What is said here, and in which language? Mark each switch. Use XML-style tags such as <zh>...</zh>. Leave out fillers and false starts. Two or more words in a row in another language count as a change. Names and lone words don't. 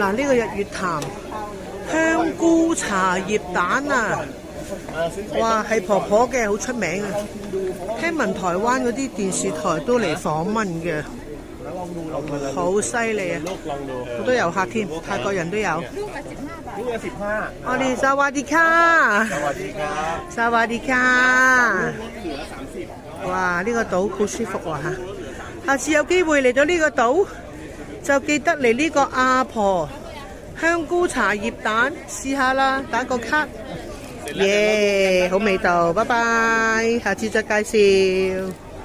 <yue>嗱，呢個日月潭香菇茶葉蛋啊！哇，係婆婆嘅，好出名啊！聽聞台灣嗰啲電視台都嚟訪問嘅，好犀利啊！好多遊客添，泰國人都有。</yue> <th>ลูกละ15。我哋สวัสดีค่ะ สวัสดีครับ。 สวัสดีค่ะ เหลือ30。</th> <yue>哇！呢個島好舒服啊！下次有機會嚟到呢個島，就記得嚟呢個阿婆香菇茶葉蛋試下啦，打個卡。耶，好味道，拜拜，下次再介紹。</yue>